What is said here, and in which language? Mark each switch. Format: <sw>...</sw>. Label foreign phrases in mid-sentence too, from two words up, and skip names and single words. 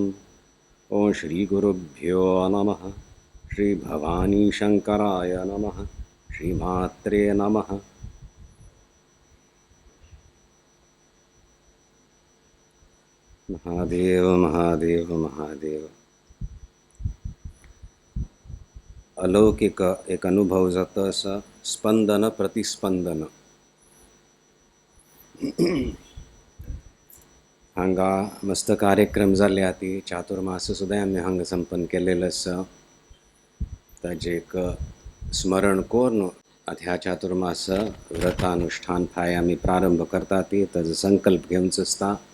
<sa>ॐ श्रीगुरुभ्यो नमः। श्रीभवानीशङ्कराय नमः। श्रीमात्रे नमः। महादेव महादेव महादेव।</sa> <kok>अलौकिक एक अनुभव जातं असं स्पंदन प्रतिस्पंदन। हांगा मस्त कार्यक्रम जाल्ले आती चातुर्मास सुद्दां आमी हांगा संपन्न केलेलो आसा। ताजें एक स्मरण करून ह्या चातुर्मास व्रतानुष्ठान फाय आमी प्रारंभ करता ती ताजो संकल्प घेवंचो आसता।</kok>